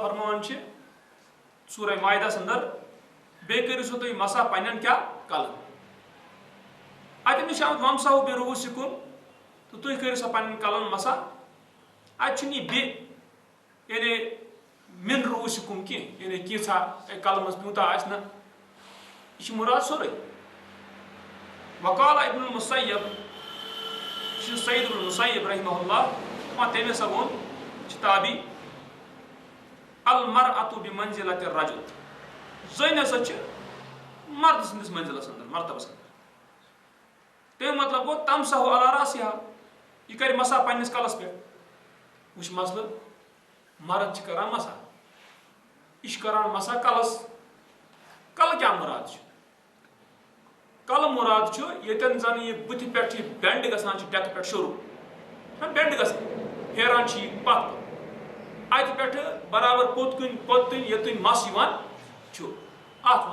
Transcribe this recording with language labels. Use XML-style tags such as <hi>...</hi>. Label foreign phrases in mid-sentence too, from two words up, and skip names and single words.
<ks>فرمان چھِ سورہ مائدس اندر بیٚیہِ کٔرِو سا تُہۍ مسح پننٮ۪ن کیاہ کلن اتٮ۪ن چھُ آمُت</ks> <ar>وامسحوا برؤوسکم</ar> <ks>تہٕ تُہۍ کٔرِو سا پننٮ۪ن کلن مسح اتہِ چھُنہٕ یہِ بیٚیہِ یعنی</ks> <ar>من رؤوسکم</ar> <ks>کینٛہہ یعنی کینٛژھا کلہٕ منٛز پیوٗنٛتاہ آسہِ نہ یہِ چھُ مُراد سورُے</ks> <ar>وقال ابن المسیب</ar> <ks>چھُ سعید ابن المسیب رحمہ اللہ تٔمۍ ہسا ووٚن چھِ تابی</ks> <ar>المرأة بمنزلة الرجل</ar> <ks>زٔنۍ ہسا چھِ مرد سٕنٛدِس منزلس اندر مرتبس اندر تمیُک مطلب گوٚو</ks> <ar>تمسح علی رأسها</ar> <ks>یہِ کرِ مسح پننِس کلس پٮ۪ٹھ وٕچھ مسلہٕ مرد چھِ کران مسح یہِ چھُ کران مسح کلس کلہٕ کیاہ مُراد چھُ کلہٕ مراد چھُ ییٚتٮ۪ن زن یہِ بٕتھِ پٮ۪ٹھ یہِ بٮ۪نٛڈ گژھان چھِ ڈٮ۪کہٕ پٮ۪ٹھ شروٗع بٮ۪نٛڈ گژھان پھیران چھِ یہِ پتھ اَتہِ پٮ۪ٹھٕ برابر پوٚت کُن یوٚتُن مس یِوان چھُ اَتھ</ks>